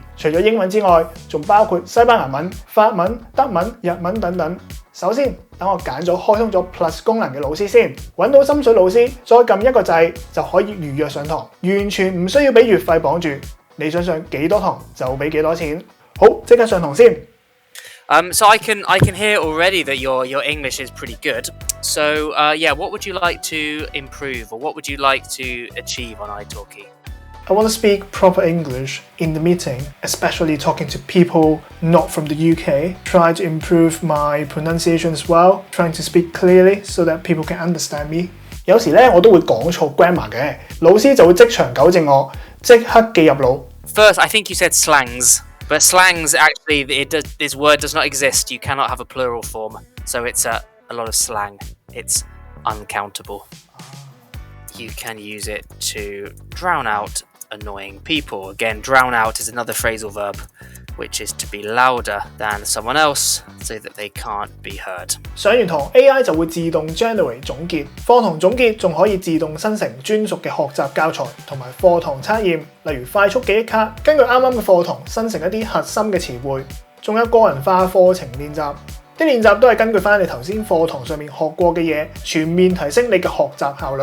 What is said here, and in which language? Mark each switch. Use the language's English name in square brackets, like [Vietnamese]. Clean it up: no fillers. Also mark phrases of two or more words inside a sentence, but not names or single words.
[Cantonese] 除咗英文之外，仲包括西班牙文、法文、德文、日文等等。首先，等我揀咗開通咗 Plus 功能嘅老師先，揾到心水老師，再撳一個掣就可以預約上堂，完全唔需要俾月費綁住。你想上幾多堂就俾幾多錢。好，即刻上堂先。 [English] So I can hear already that your English is pretty good. So yeah, what would you like to improve, or what would you like to achieve on iTalki? I want to speak proper English in the meeting, especially talking to people not from the UK. Try to improve my pronunciation as well, trying to speak clearly so that people can understand me. [Cantonese] 有時咧我都會講錯 grammar 嘅，老師就會即場糾正我，即刻記入腦。 [English] First, I think you said slangs. But slangs, actually, this word does not exist. You cannot have a plural form. So it's a lot of slang. It's uncountable. You can use it to drown out annoying people. Again, drown out is another phrasal verb, which is to be louder than someone else so that they can't be heard. [Cantonese] 上完堂 AI 就會自動 generate 總結，課堂總結仲可以自動生成專屬嘅學習教材同埋課堂測驗，例如快速記憶卡，根據啱啱嘅課堂生成一啲核心嘅詞彙，仲有個人化課程練習。啲練習都係根據翻你頭先課堂上面學過嘅嘢，全面提升你嘅學習效率。